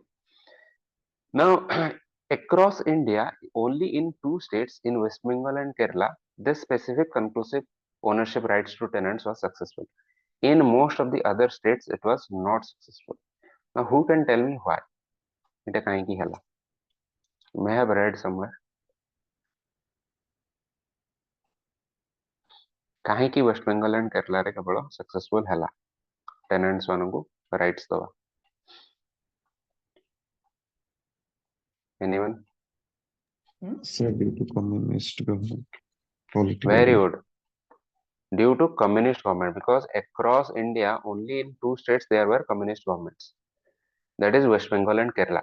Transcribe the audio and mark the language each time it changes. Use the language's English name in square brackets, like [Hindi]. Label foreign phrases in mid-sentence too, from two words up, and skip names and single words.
[English] Now across India, only in 2 states, in West Bengal and Kerala, this specific conclusive ownership rights to tenants was successful. In most of the other states, it was not successful. Now who can tell me why? It may have read somewhere. [Odia] କାହିଁକି ୱେଷ୍ଟ ବେଙ୍ଗଲ ଆଣ୍ଡ କେରଳାରେ କେବଳ ସକ୍ସେସଫୁଲ ହେଲା ଟେନାଣ୍ଟସ୍ ମାନଙ୍କୁ ରାଇଟ୍ସ ଦବା? [English] Anyone? Sir, due to communist government, political. Very good. Due to communist government, because across India only in 2 states there were communist governments, that is West Bengal and Kerala.